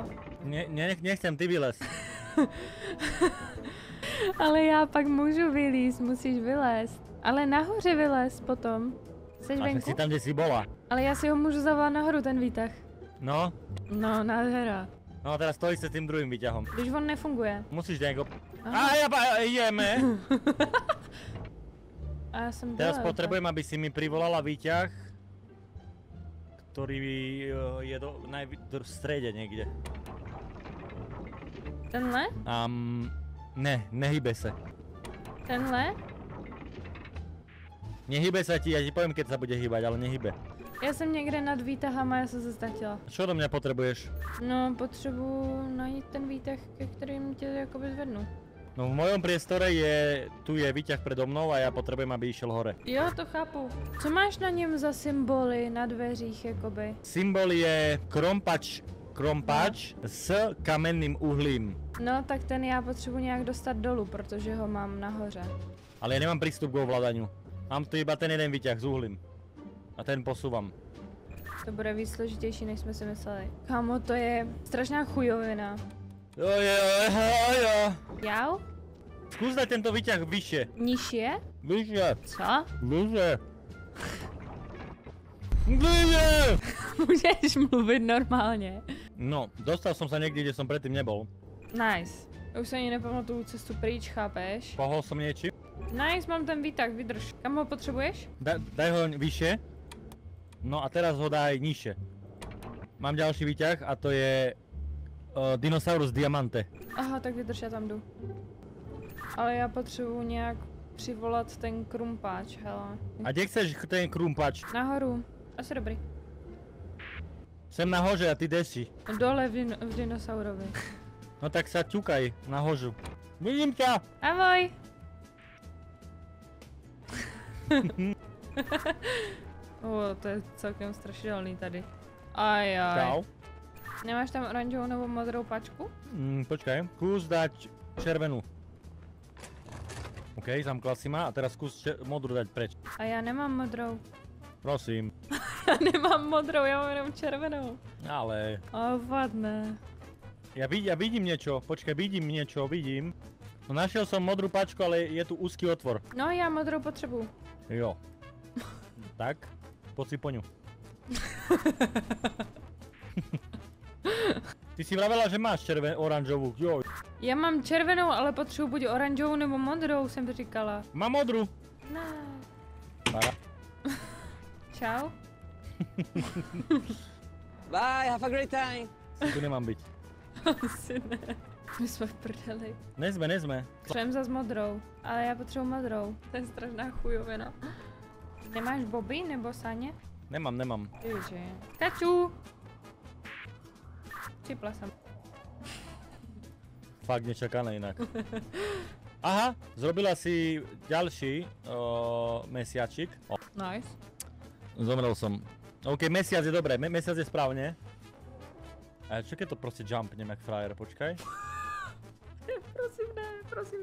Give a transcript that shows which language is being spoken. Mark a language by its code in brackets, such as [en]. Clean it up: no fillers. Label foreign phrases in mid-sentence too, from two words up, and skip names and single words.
[sk] Nechcem, ty vylez. [cs] Ale já pak můžu vylízt, musíš vylézt. Ale nahoře vylez potom. Jseš venku? [sk] si tam, kde si bola. [cs] Ale já si ho můžu zavolat nahoru, ten výtah. No. No, nádhera. [sk] No a teraz stojíš sa tým druhým výťahom. [cs] Když on nefunguje. [sk] Musíš nejako... ideme. [cs] A já jsem [sk] Teraz dole, potrebujem, aby si mi privolala výťah, ktorý je v strede niekde. [cs] Tenhle? [sk] Ne, nehybe sa. [cs] Tenhle? [sk] Nehybe sa ti, ja ti poviem, keď sa bude hýbať, ale nehybe. [cs] Já jsem někde nad výtahama, já jsem se ztratila. [sk] Čo do mňa potrebuješ? [cs] No, potřebuji najít ten výtah, ke kterým tě jakoby zvednu. [sk] No v mojom priestore tu je výťah predo mnou a ja potrebujem, aby išiel hore. [cs] Jo, to chápu. Co máš na něm za symboly na dveřích, jakoby? [sk] Symbol je krompač s kamenným uhlím. [cs] No, tak ten já potřebuji nějak dostat dolů, protože ho mám nahoře. [sk] Ale ja nemám prístup k ovládaniu. Mám tu iba ten jeden výťah s uhlím. A ten posúvam. [cs] To bude víc složitější, než jsme si mysleli. Kámo, to je strašná chujovina. Jo. Jau? [sk] Skús dať tento výťah vyššie. Nižšie? Vyššie. [cs] Co? [sk] Vyššie. Vyššie! [cs] Můžeš mluvit normálně. [sk] No, dostal som sa niekde, kde som predtým nebol. [cs] Nice. Už se ani nepamatuju cestu pryč, chápeš? [sk] Pohol som niečím. [cs] Nice, mám ten výtah, vydrž. Kam ho potřebuješ? [sk] Daj ho vyššie. No a teraz ho daj nižšie. Mám ďalší výťah a to je Dinosaurus Diamante. [cs] Aha, tak vydrž, já tam jdu. Ale já potřebuji nějak přivolat ten krumpáč, hele. [sk] A kde chceš ten krumpač? [cs] Nahoru. Asi dobrý. Jsem nahoře a ty desi. [sk] Dole v dinosaurovi. No tak sa ťukaj nahožu. Vidím ťa! Ahoj! [cs] To je celkem strašidelný tady. Ajaj. Čau. Nemáš tam oranžovou nebo modrou pačku? [sk] Počkaj, skús dať červenú. OK, zamkla si ma a teraz skús modrú dať preč. [cs] A já nemám modrou. Prosím. Já nemám modrou, já mám jenom červenou. Ale... Vadné. [sk] Ja vidím niečo, počkaj, vidím. No našiel som modrú pačku, ale je tu úzky otvor. No, [cs] já modrou potřebuju. [sk] Jo. Tak, poď si po ňu. [cs] Ty si vravela, že máš oranžovou, jo. Já mám červenou, ale potřebuji buď oranžovou nebo modrou, jsem říkala. [sk] Mám modrú. [cs] Ne. [sk] Para. [cs] Čau. [en] Bye, have a great time. [sk] Tu nemám byť. [cs] Asi ne. My jsme v prdeli. Nejsme. Potřebujeme zas modrou, ale já potřebuji modrou. To je strašná chujovina. Nemáš Bobby nebo Saně? Nemám. Ježi. Kaču! Připla jsem. [sk] Fakt nečakané inak. Aha, zrobila si ďalší mesiačik. Nice. Zomrel som. OK, mesiac je dobré, mesiac je správne. A čo keď to proste jumpnem jak frajer, počkaj. [cs] Prosím ne, prosím.